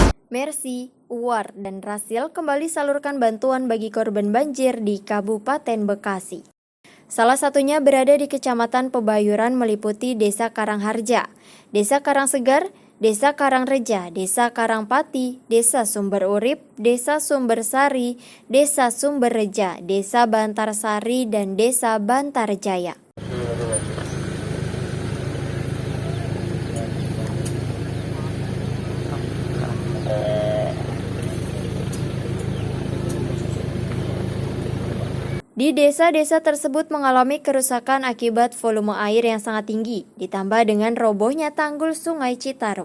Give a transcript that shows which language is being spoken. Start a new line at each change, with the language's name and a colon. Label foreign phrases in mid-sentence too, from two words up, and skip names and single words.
Indonesian: Mercy, Uwar, dan Rasil kembali salurkan bantuan bagi korban banjir di Kabupaten Bekasi. Salah satunya berada di Kecamatan Pebayuran meliputi Desa Karangharja, Desa Karangsegar, Desa Karangreja, Desa Karangpati, Desa Sumber Urip, Desa Sumber Sari, Desa Sumberreja, Desa Bantarsari, dan Desa Bantarjaya. Di desa-desa tersebut mengalami kerusakan akibat volume air yang sangat tinggi, ditambah dengan robohnya tanggul Sungai Citarum.